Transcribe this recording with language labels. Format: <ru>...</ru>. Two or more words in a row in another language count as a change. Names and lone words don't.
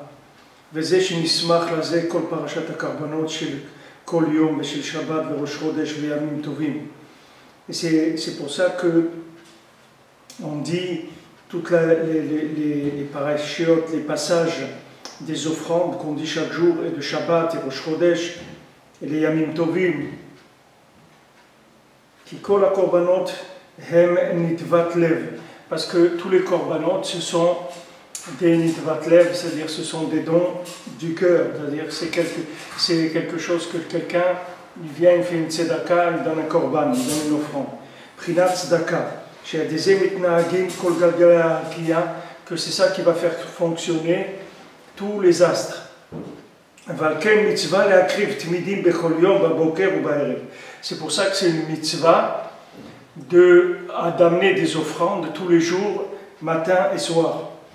<fr>Et c'est pour ça que on dit toutes les parashiot, les passages des offrandes qu'on dit chaque jour, et de Shabbat et</fr> <he>ראש חודש,</he> <fr>et les</fr> <he>ימים טובים, qui כל הקרבנות הם נדבת לב,</he> <fr>parce que tous les korbanot, ce sont des</fr> <he>נדבת לב,</he> <fr>c'est-à-dire ce sont des dons du cœur, c'est-à-dire c'est quelque chose que quelqu'un, il vient, il fait une tzedaka, il donne un korban, il donne une offrande.</fr> <he>פרינת צדקה,</he> <fr>chez des</fr> <he>מתנהגים כל גלגלי הרקיע,</he> <fr>que c'est ça qui va faire fonctionner tous les astres. C'est pour ça que c'est une mitzvah d'amener des offrandes tous les jours, matin et soir.</fr>